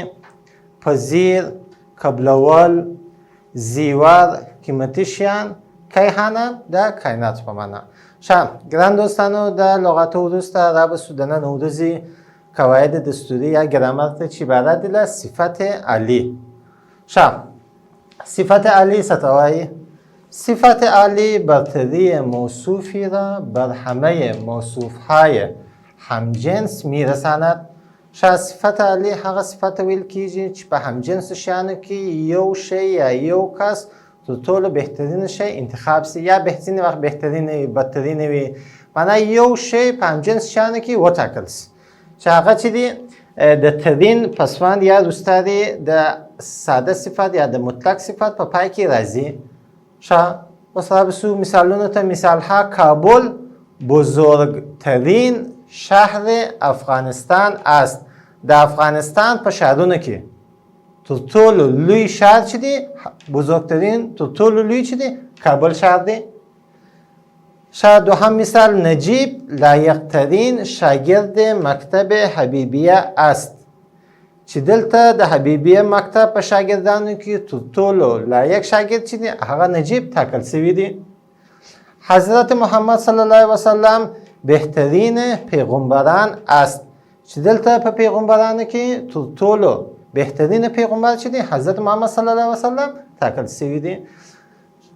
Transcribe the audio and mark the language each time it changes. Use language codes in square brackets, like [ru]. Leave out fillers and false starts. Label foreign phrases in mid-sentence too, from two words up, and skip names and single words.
[ps] پذیر قبلول. زیور قیمتي شیان. کیهانه د کائنات په معنا. ښه ګران دوستانو د لغاتو وروسته رابسو دننه ورځې قواعد دستوري یا ګرامر ته چې عبارت دی له صفت عالی. ښه صفت عالی څه ته وایي؟ [fa] صفت عالی برتری موصوفی را بر همه موصوفهای همجنس میرساند. [ps] ښه صفت عالی هغه صفت ویل کیږي چې په همجنس شیانو کې یو شی یا یو کس تر ټولو بهترین شی انتخاب سي یا بهترین وخت بهترین وي بدترین وي معنا یو شی په همجنس شیانو کې وټاکل سي چې هغه چې دی د ترین پسوند یا وروسته د ساده صفت یا د مطلق صفت په پای کې راځي. ښه اوس رابسو مثالونو ته. [fa] مثالها کابل بزرگترین شهر افغانستان است. [ps] د افغانستان په شهرونو کې تر ټولو لوی شهر چې دی بزرگترین تر ټولو لوی چې دی کابل شهر دی. ښه دوهم مثال [fa] نجیب لایقترین شاگرد مکتب حبیبیه است. [ps] چې دلته د حبیبیه مکتب په شاګردانو کې تر ټولو لایق شاګرد چې دی هغه نجیب ټاکل سوی دی. [fa] حضرت محمد [ar] صلی الله علیه وسلم [fa] بهترین پیغمبران است. [ps] چې دلته په پیغمبرانو کې تر ټولو بهترین پیغمبر چې دی حضرت محمد [ar] صلی الله علیه وسلم [ps] ټاکل سوی دی.